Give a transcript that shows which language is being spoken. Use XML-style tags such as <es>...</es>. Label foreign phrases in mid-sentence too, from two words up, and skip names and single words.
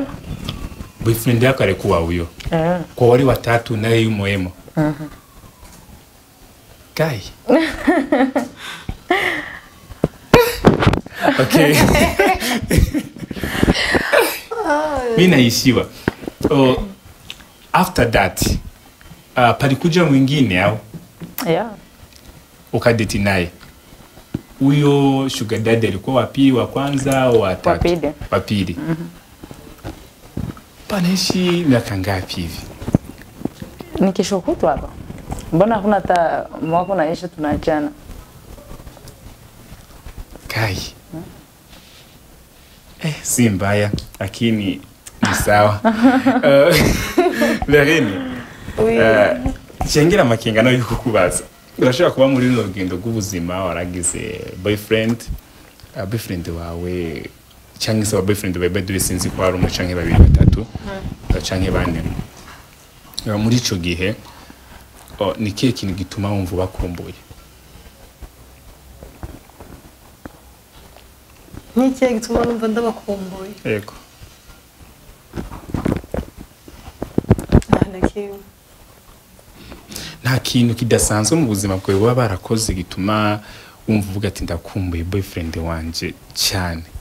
<sw>Boyfriend yako alikuwa huyo? Kwa wale watatu naye yumo emo? Kai. Okay. Mimi naishiwa.</sw> <en>After that,</en> <sw>palikuja mwingine au? Yeah. Ukadeti naye. Huyo sugar daddy alikuwa wapi, wa kwanza au wa tatu? Wa pili. Panaishi miaka ngapi hivi? Ni kesho kutwa hapa. Mbona hakuna hata mwaka unaisha tunaachana? Kai. Si mbaya lakini ni sawa.</sw> <rn>Lakini chengira makenga nayo kukubaza. Urashobora kuba muri no rugendo rw'ubuzima waragize boyfriend wawe cyangwa se boyfriend babe dubisinzi ko ari umwe canke babiri batatu canke bane. Muri ico gihe ni kihe kintu gituma wumva bakumbuye? Ni kihe gituma wumva ndabakumbuye? Yego. Nta kintu kidasanzwe mu buzima bwawe baba barakoze gituma wumva uvuga ati ndakumbuye boyfriend wanje cyane?</rn>